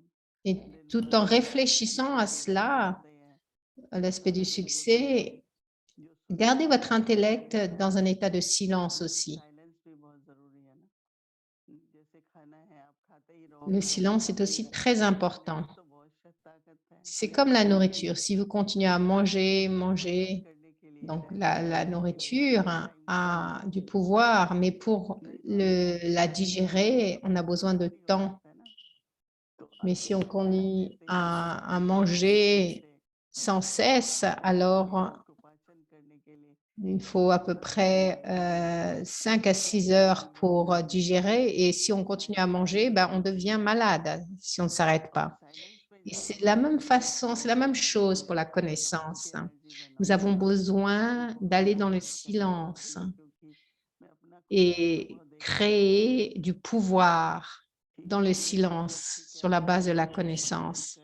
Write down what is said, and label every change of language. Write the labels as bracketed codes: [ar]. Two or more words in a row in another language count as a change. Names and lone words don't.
[fr] et tout en réfléchissant à cela, à l'aspect du succès, gardez votre intellect dans un état de silence aussi. [hi] साइलेंस भी बहुत जरूरी है ना, जैसे खाना है आप खाते ही [fr] Le [hi] रहोगे [fr] silence est aussi très important. [hi] तो बहुत ताकत है [fr] C'est comme la nourriture. Si vous continuez à manger, manger, [hi] करने के लिए [fr] donc la nourriture a du pouvoir, mais pour la digérer, on a besoin de temps. [hi] है ना, तो [fr] Mais si on continue à manger sans cesse, alors [hi] को पाचन करने के लिए [fr] Il faut à peu près 5 à 6 heures pour digérer et si on continue à manger, ben, on devient malade si on ne s'arrête pas. Et c'est de la même façon, c'est la même chose pour la connaissance. Nous avons besoin d'aller dans le silence et créer du pouvoir dans le silence sur la base de la connaissance.